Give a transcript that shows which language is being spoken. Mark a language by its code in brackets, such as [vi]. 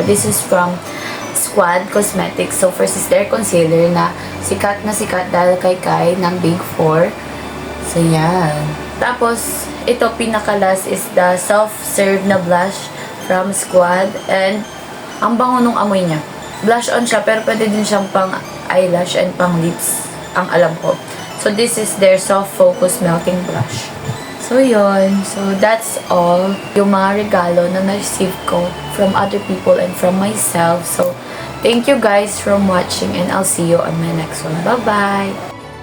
[en] This is from Squad Cosmetics. So, first is their concealer [tl] na sikat dahil kay [en] Kai ng Big 4. So, yan. [tl] Tapos, ito, pinaka-last [en] is the self-serve na blush from Squad. [tl] And, ang bango nung amoy niya. Blush on siya, pero pwede din siyang pang eyelash and pang lips, ang alam ko. [en] So, this is their soft focus melting blush. So, yun. So, that's all [tl] yung mga regalo na na-receive ko [en] from other people and from myself. So, thank you guys for watching and I'll see you on my next one. Bye-bye!